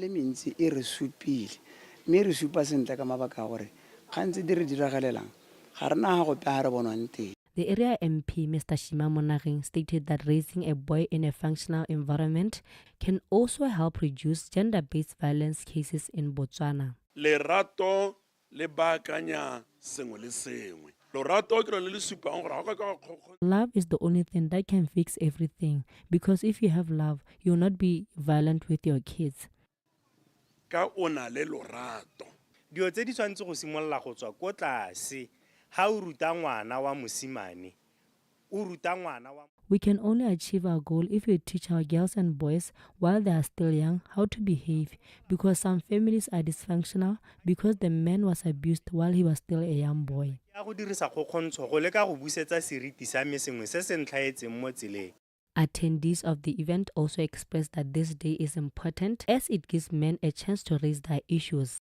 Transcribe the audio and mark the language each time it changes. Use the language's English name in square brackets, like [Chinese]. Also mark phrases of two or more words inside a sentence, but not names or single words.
[English] The area MP, Mr. Shima Monageng, stated that raising a boy in a functional environment can also help reduce gender-based violence cases in Botswana. [Tswana] Lerato le baakanya sengwe le sengwe. Lorato ke lone le supang gore [English] love is the only thing that can fix everything, because if you have love, you'll not be violent with your kids. [Tswana] ka ona le lorato. Dio tse di tshwantse go simolla go tswa ko tlase ha o ruta ngwana wa mosimane o ruta ngwana wa. [English] We can only achieve our goal if we teach our girls and boys while they are still young how to behave, because some families are dysfunctional because the man was abused while he was still a young boy. Attendees of the event also expressed that this day is important as it gives men a chance to raise their issues.